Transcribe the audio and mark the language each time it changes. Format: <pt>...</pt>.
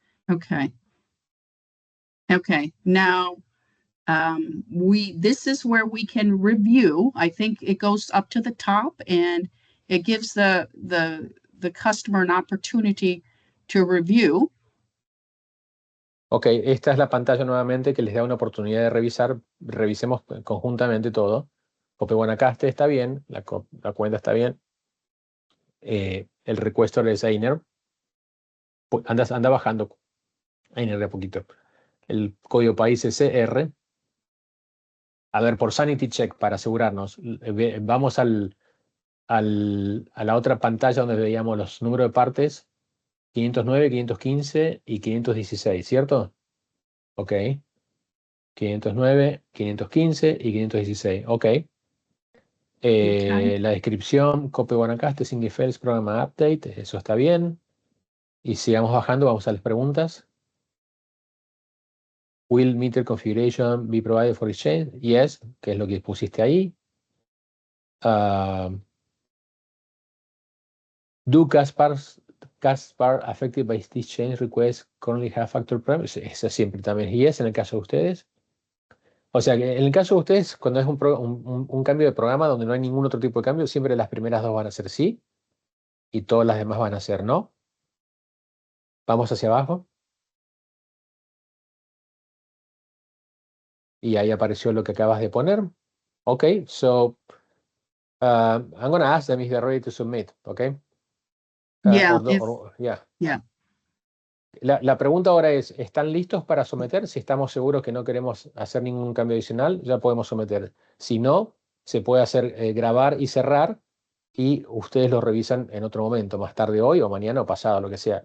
<en>Okay, now this is where we can review. I think it goes up to the top and it gives the customer an opportunity to review.</en> <es>Ok, esta es la pantalla nuevamente que les da una oportunidad de revisar. Revisemos conjuntamente todo. Copy Guanacaste está bien, la cuenta está bien. El requester es Einer. Anda bajando Einer de a poquito. El código país es CR. A ver, por sanity check, para asegurarnos, vamos a la otra pantalla donde veíamos los números de partes. 509, 515 y 516, ¿cierto? Ok. 509, 515 y 516. Ok. La descripción, copy Guanacaste, single files, programa update, eso está bien. Y sigamos bajando, vamos a las preguntas.</es> <en>Will meter configuration be provided for exchange? Yes,</en> <es>que es lo que pusiste ahí.</es> <en>Do Caspar affected by this change request currently have factor premise?</en> <es>Eso siempre también es yes en el caso de ustedes. O sea que en el caso de ustedes, cuando es un cambio de programa donde no hay ningún otro tipo de cambio, siempre las primeras dos van a ser sí y todas las demás van a ser no. Vamos hacia abajo. Y ahí apareció lo que acabas de poner.</es> <en>Ok, so I'm going to ask them if they're ready to submit. Ok. Yeah. Yeah.</en> <es>La pregunta ahora es, ¿están listos para someter? Si estamos seguros que no queremos hacer ningún cambio adicional, ya podemos someter. Si no, se puede hacer grabar y cerrar y ustedes lo revisan en otro momento, más tarde hoy o mañana o pasado, lo que sea.</es>